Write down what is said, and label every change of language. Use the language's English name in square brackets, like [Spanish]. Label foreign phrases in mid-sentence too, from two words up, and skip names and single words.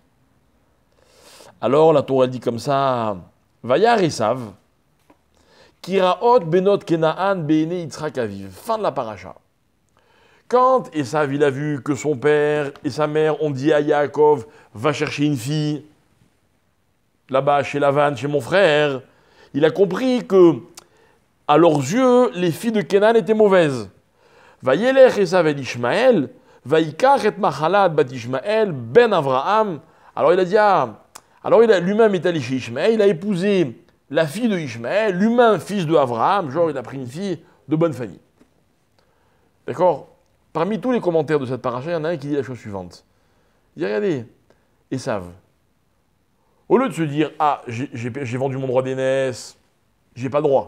[French] Alors, la Torah dit comme ça, [Hebrew] וירא עשו כי רעות בנות כנען בעיני יצחק אביו. [French] Fin de la paracha. Quand Esav il a vu que son père et sa mère ont dit à Yaakov, va chercher une fille, là-bas chez Lavan, chez mon frère, il a compris que, à leurs yeux, les filles de Kenan étaient mauvaises. [Hebrew] וילך עשו אל ישמעאל ויקח את מחלת בת ישמעאל בן אברהם. [French] Alors il a dit, lui-même est allé chez Ishmael, il a épousé la fille de Ishmael, l'humain fils de Avraham, genre il a pris une fille de bonne famille. D'accord? Parmi tous les commentaires de cette paracha, il y en a un qui dit la chose suivante. Il dit, regardez, Esav, au lieu de se dire, ah, j'ai vendu mon droit d'aînesse, j'ai pas droit.